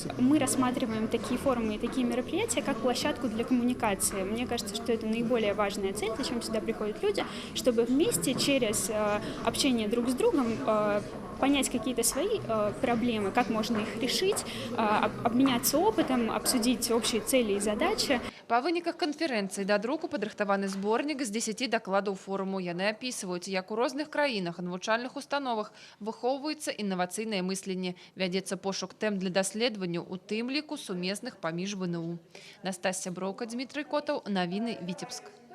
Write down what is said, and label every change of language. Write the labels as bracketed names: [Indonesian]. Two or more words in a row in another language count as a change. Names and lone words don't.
[Russian] Мы рассматриваем такие форумы и такие мероприятия как площадку для коммуникации. Мне кажется, что это наиболее важная цель, зачем сюда приходят люди, чтобы вместе через общение друг с другом понять какие-то свои проблемы, как можно их решить, обменяться опытом, обсудить общие цели и задачи. [Belarusian] Па выніках канферэнцыі да друку падрыхтаваны зборнік з 10 дакладаў форуму. Яны апісваюць, як у розных краінах і навучальных установах выхоўваецца інавацыйнае мысленне. Вядзецца пошук тэм для даследаванняў, у тым ліку сумесных паміж ВНУ. Настасья Броўка, Дмітрый Котаў, навіны Віцебск.